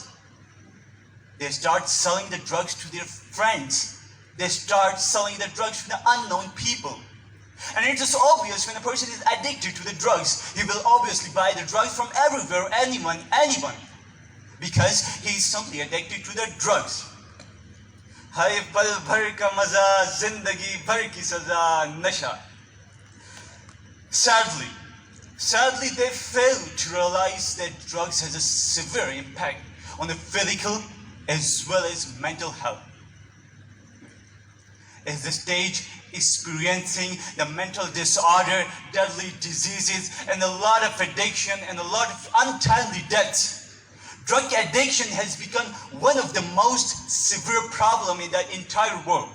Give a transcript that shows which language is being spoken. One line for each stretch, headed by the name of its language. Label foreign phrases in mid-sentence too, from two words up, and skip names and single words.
English: They start selling the drugs to their friends. They start selling the drugs to the unknown people. And it is obvious when a person is addicted to the drugs, he will obviously buy the drugs from everywhere, anyone. Because he is simply addicted to the drugs.
Hindi: हाय पल भर का मजा, जिंदगी भर की सजा, नशा.
English: Sadly, they fail to realize that drugs has a severe impact on the physical as well as mental health. As the stage experiencing the mental disorder, deadly diseases, and a lot of addiction and a lot of untimely deaths, drug addiction has become one of the most severe problems in the entire world.